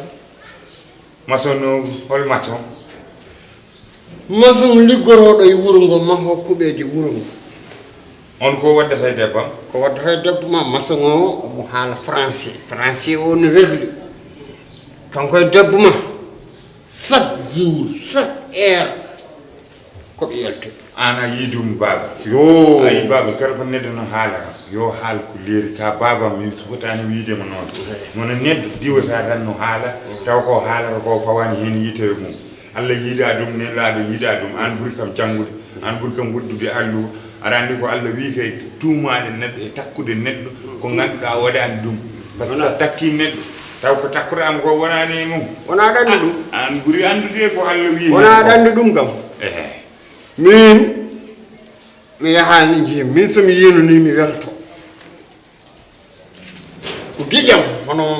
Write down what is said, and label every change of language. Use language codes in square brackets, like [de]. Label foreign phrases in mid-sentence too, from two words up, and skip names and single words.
[ff] maçon no hol maçon liggotoɗo e wuro ngo maho kuɓeji wuro ngo on ko waddata debbo ko waddata debbo ma maçon o omo haala français o no régli kanko e debbo ma [fr] chaque jour chaque heure [ff] koɓe yalti an a yidum baba yo ayi baba kala ko neddo no haala yo haal ko leeri ka baba mi fotani wiidema noon mono neddo diwata tan no haala taw ko haalata ko fawani hen yitere mum Allah yiida dum ne laado yiida dum an buri kam jangude an buri kam woddude allu arandi ko Allah wi kay tuumaade neddo e takkude neddo ko ganduda wadani dum [fr] parce que [ff] takki neddo taw ko takkude am ko wonani mum wona dandi dum an buri andude ko Allah wi wona dandi dum kam min mi yahani jii min somi yenoni mi welto ko gijam hono